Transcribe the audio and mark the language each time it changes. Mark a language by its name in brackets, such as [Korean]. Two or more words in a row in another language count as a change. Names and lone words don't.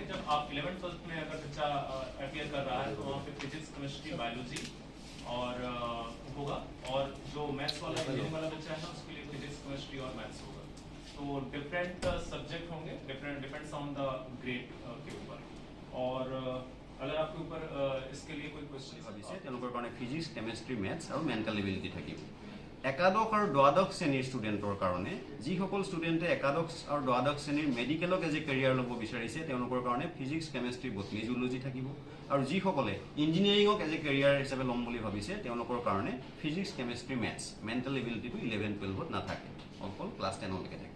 [Hindi] जब आप 11th 12th में अगर बच्चा अपियर कर रहा है तो वहाँ पे फिजिक्स, केमिस्ट्री, बायोलॉजी और होगा, और जो मैथ्स वाला इंजीनियरिंग वाला बच्चा है ना, उसके लिए फिजिक्स, केमिस्ट्री और मैथ्स होगा। तो डिफरेंट सब्जेक्ट होंगे, [English] depends on the grade [Hindi] के ऊपर। और अगर आपके ऊपर इसके लिए कोई क्वेश्चन [Assamese] ভাবিছে তেওঁলোকৰ কাৰণে ফিজিক্স, কেমেষ্ট্ৰি, মেথছ আৰু মেণ্টেল এবিলিটি থাকিব। একাদশ আৰু দ্বাদশ শ্ৰেণীৰ ষ্টুডেণ্টৰ কাৰণে যিসকল ষ্টুডেণ্টে একাদশ আৰু দ্বাদশ শ্ৰেণীৰ মেডিকেলক [English] as a career [Assamese] ল'ব বিচাৰিছে, তেওঁলোকৰ কাৰণে ফিজিক্স, কেমেষ্ট্ৰি, বটনী, জুলজি থাকিব। আৰু যিসকলে ইঞ্জিনিয়াৰিঙক [English] as a career [Assamese] হিচাপে ল'ম বুলি ভাবিছে, তেওঁলোকৰ কাৰণে ফিজিক্স, কেমেষ্ট্ৰি, মেথছ, মেণ্টেল এবিলিটিটো 11-12ত নাথাকে, অকল ক্লাছ 10লৈকে থাকে।